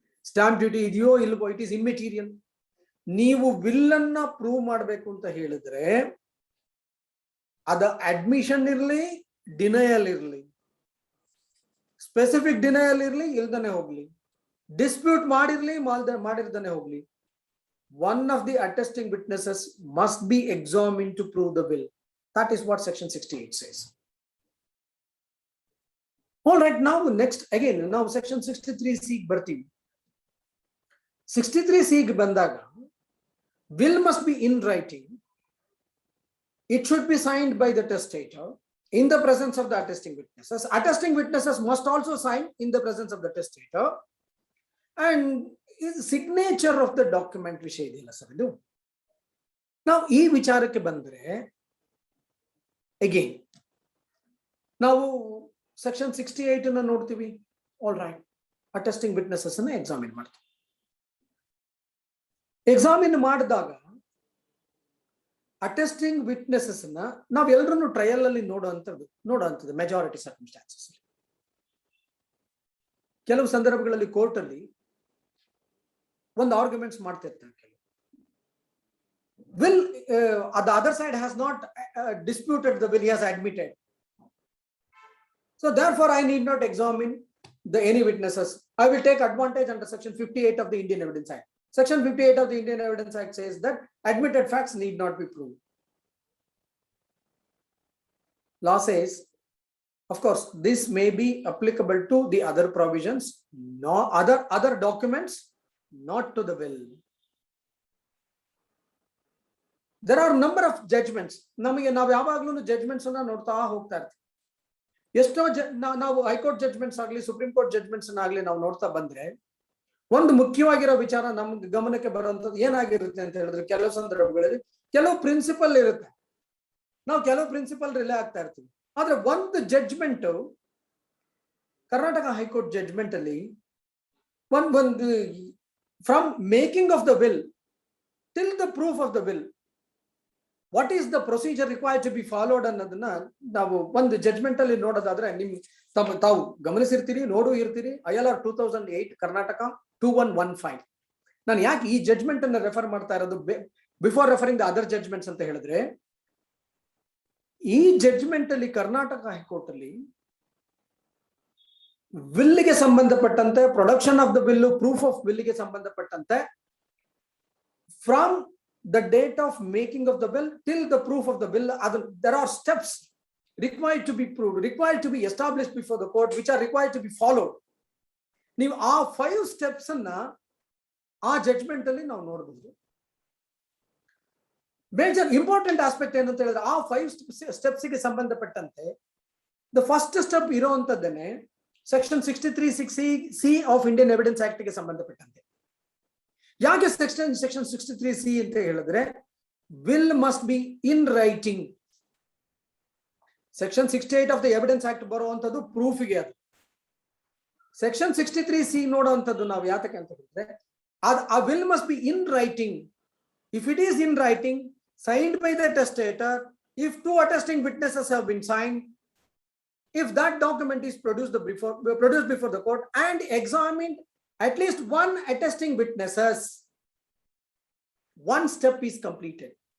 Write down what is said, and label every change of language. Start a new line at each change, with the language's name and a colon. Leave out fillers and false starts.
Kannada: Stamp duty ಇದೆಯೋ ಇಲ್ವೋ,
English: It is immaterial.
Kannada: ನೀವು ವಿಲ್ ಅನ್ನ ಪ್ರೂವ್ ಮಾಡಬೇಕು ಅಂತ ಹೇಳಿದ್ರೆ ಅದ ಅಡ್ಮಿಷನ್ ಇರ್ಲಿ, ಡಿನಯಲ್ ಇರ್ಲಿ, ಸ್ಪೆಸಿಫಿಕ್ ಡಿನಯಲ್ ಇರ್ಲಿ, ಇಲ್ದನೆ ಹೋಗ್ಲಿ, ಡಿಸ್ಪ್ಯೂಟ್ ಮಾಡಿರ್ಲಿ, ಮಾಡಿರ್ದನೆ ಹೋಗ್ಲಿ,
English: one of the attesting witnesses must be examined to prove the will. That is what section 68 says. All right, now next again, now section 63C
Kannada: ಬರ್ತೀವಿ.
English: 63C
Kannada: ಬಂದಾಗ
English: will must be in writing. It should be signed by the testator in the presence of the attesting witnesses. Attesting witnesses must also sign in the presence of the testator. And signature of the document
Kannada: ವಿಷಯ ಇದೆಯಲ್ಲ sir, ಇದು ನಾವು ಈ ವಿಚಾರಕ್ಕೆ ಬಂದ್ರೆ again ನಾವು section 68 ಅನ್ನ ನೋಡ್ತೀವಿ. ಆಲ್ ರೈಟ್, ಅಟೆಸ್ಟಿಂಗ್ ವಿಟ್ನೆಸಸ್ ಅನ್ನ ಎಕ್ಸಾಮಿನ್ ಮಾಡ್ತೀವಿ. ಎಕ್ಸಾಮಿನ್ ಮಾಡಿದಾಗ ಅಟೆಸ್ಟಿಂಗ್ ವಿಟ್ನೆಸಸ್ ಅನ್ನ ನಾವೆಲ್ಲರೂ ಟ್ರಯಲ್ ಅಲ್ಲಿ ನೋಡುವಂಥದ್ದು ಮೆಜಾರಿಟಿ ಸರ್ಕಮ್ಸ್ಟಾನ್ಸಸ್. ಕೆಲವು ಸಂದರ್ಭಗಳಲ್ಲಿ ಕೋರ್ಟ್ ಅಲ್ಲಿ ಒಂದು ಆರ್ಗ್ಯುಮೆಂಟ್ಸ್ ಮಾಡ್ತಿರ್ತಾರೆ.
English: Will the other side has not disputed the will, he has admitted. So therefore I need not examine any witnesses. I will take advantage under section 58 of the Indian Evidence Act. Section 58 of the Indian Evidence Act says that admitted facts need not be proved. Law says, of course, this may be applicable to the other provisions, no other documents, not to the will. there are number of judgments.
Kannada: ನಮಗೆ ನಾವು ಯಾವಾಗ್ಲೂ judgements ಅನ್ನ ನೋಡ್ತಾ ಹೋಗ್ತಾ ಇರ್ತೀವಿ. ಎಷ್ಟೋ ನಾವು high court judgements ಆಗ್ಲಿ ಸುಪ್ರೀಂ ಕೋರ್ಟ್ ಜಡ್ಜ್ಮೆಂಟ್ಸ್ ಆಗ್ಲಿ ನಾವು ನೋಡ್ತಾ ಬಂದ್ರೆ ಒಂದು ಮುಖ್ಯವಾಗಿರೋ ವಿಚಾರ ನಮ್ಗೆ ಗಮನಕ್ಕೆ ಬರುವಂತದ್ದು ಏನಾಗಿರುತ್ತೆ ಅಂತ ಹೇಳಿದ್ರೆ, ಕೆಲವು ಸಂದರ್ಭಗಳಲ್ಲಿ ಕೆಲವು ಪ್ರಿನ್ಸಿಪಲ್ ಇರುತ್ತೆ, ನಾವು ಕೆಲವು ಪ್ರಿನ್ಸಿಪಲ್ ರಿಲೇ ಆಗ್ತಾ ಇರ್ತೀವಿ. ಆದ್ರೆ ಒಂದು ಜಡ್ಜ್ಮೆಂಟ್, ಕರ್ನಾಟಕ ಹೈಕೋರ್ಟ್ ಜಡ್ಜ್ಮೆಂಟ್ ಅಲ್ಲಿ ಒಂದು
English: from making of the will till the proof of the will, what is the procedure required to be followed
Kannada: ಅನ್ನೋದನ್ನ ನಾವು ಒಂದು ಜಡ್ಜ್ಮೆಂಟ್ ಅಲ್ಲಿ ನೋಡೋದಾದ್ರೆ ತಾವು ಗಮನಿಸಿರ್ತೀರಿ, ನೋಡು ಇರ್ತೀರಿ. ILR 2008 ಕರ್ನಾಟಕ 2115. ನಾನು ಯಾಕೆ ಈ ಜಡ್ಜ್ಮೆಂಟ್ ಅನ್ನ ರೆಫರ್ ಮಾಡ್ತಾ ಇರೋದು before referring the other judgements ಅಂತ ಹೇಳಿದ್ರೆ, ಈ ಜಡ್ಜ್ಮೆಂಟ್ ಅಲ್ಲಿ ಕರ್ನಾಟಕ ಹೈಕೋರ್ಟ್ ಅಲ್ಲಿ ವಿಲ್ಗೆ ಸಂಬಂಧಪಟ್ಟಂತೆ, production of the bill, proof of ಬಿಲ್ಗೆ ಸಂಬಂಧಪಟ್ಟಂತೆ from
English: the date of making of the bill till the proof of the bill, there are steps required to be proved, required to be established before the court, which are required to be followed.
Kannada: ನೀವು ಆ 5 steps ಅನ್ನ ಆ judgment ಅಲ್ಲಿ ನಾವು ನೋಡಬಹುದು. Major important aspect ಏನಂತ ಹೇಳಿದ್ರೆ, ಆ 5 steps ಗೆ ಸಂಬಂಧಪಟ್ಟಂತೆ the first step ಇರೋಂಥದ್ದೇನೆ section 63(6)(c) of Indian evidence act ಗೆ ಸಂಬಂಧಪಟ್ಟಂತೆ. ಯಾಕೆ ಸೆಕ್ಷನ್ 63(c) ಅಂತ ಹೇಳಿದ್ರೆ,
English: Will must be in writing.
Kannada: Section 68 of the evidence act ಬರುವಂತದ್ದು ಪ್ರೂಫ್ಗೆ. ಅದು ಸೆಕ್ಷನ್ 63(c) ನೋಡುವಂಥದ್ದು ನಾವು ಯಾತಕ್ಕೆ ಅಂತ ಹೇಳಿದ್ರೆ, ಆ
English: Will must be in writing. If it is in writing, signed by the testator, if 2 attesting witnesses have been signed, if that document is produced before the court and examined at least 1 attesting witnesses, 1 step is completed.